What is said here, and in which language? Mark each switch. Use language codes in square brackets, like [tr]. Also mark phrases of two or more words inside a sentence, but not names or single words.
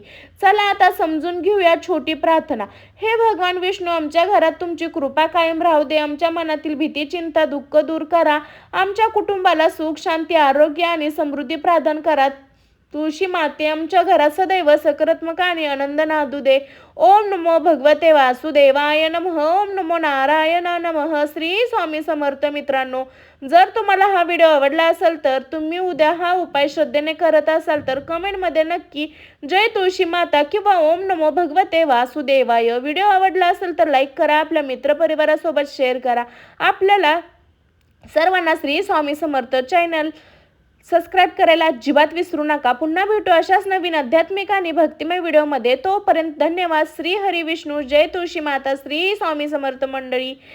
[mr] चला आता समजून घेऊया छोटी प्रार्थना। हे भगवान विष्णू, आमच्या घरात तुमची कृपा कायम राहू दे। आमच्या मनातील भीती, चिंता, दुःख दूर करा। आमच्या कुटुंबाला सुख, शांती, आरोग्य आणि समृद्धी प्रदान करा। तुळशी माते आमच्या घरात सदैव सकारात्मक आणि आनंद नांदू दे। [sa] ओम नमो भगवते वासुदेवाय नमः। ओम नमो नारायण नमः। श्री स्वामी समर्थ। [mr] मित्रांनो, जर तुम्हाला हा व्हिडिओ आवडला असेल तर तुम्ही उद्या हा उपाय श्रद्धेने करत असाल तर कमेंटमध्ये नक्की जय तुळशी माता किंवा [sa] ओम नमो भगवते वासुदेवाय। [mr] व्हिडिओ आवडला असेल तर लाईक करा, आपल्या मित्रपरिवारासोबत शेअर करा। आपल्याला सर्वांना श्री स्वामी समर्थ चॅनल सबस्क्राईब करायला अजिबात विसरू नका। पुन्हा भेटू अशाच नवीन आध्यात्मिक आणि भक्तिमय व्हिडिओमध्ये। तोपर्यंत धन्यवाद। श्री हरी विष्णू, जय तुळशी माता, श्री स्वामी समर्थ मंडळी।